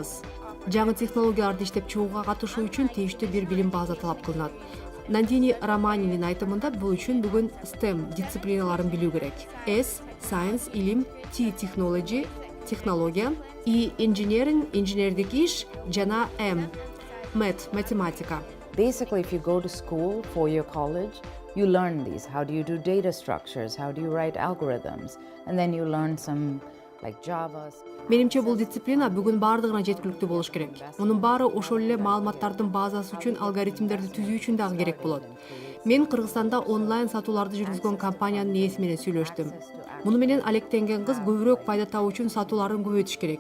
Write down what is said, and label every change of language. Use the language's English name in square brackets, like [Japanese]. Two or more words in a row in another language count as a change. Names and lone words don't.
[Kyrgyz] Жаңы технологияларды иштеп чыгууга катышуу үчүн тийиштүү бир билим база талап кылынат. Нандини Романинин айтымында бул үчүн бүгүн STEM дисциплиналарын билүү керек. S – Science – илим, T – Technology – технология, E – Engineering – инженердик иш, жана M – Math – математика. [English] Basically, if you go to school, four-year college, you learn these. How do you do data structures? How do you write algorithms? And then you learn some like Java. [Kyrgyz] Менимче бул дисциплина бүгүн баардыгына жеткиликтүү болуш керек. Мунун баары ошол эле маалыматтардын базасы үчүн алгоритмдерди түзүү үчүн дагы керек болот. Мен Кыргызстанда онлайн сатууларды жүргүзгөн компаниянын ээси менен сүйлөштүм. Муну менен алектенген кыз көбүрөөк пайда табуу үчүн сатууларын көбөйтүш керек.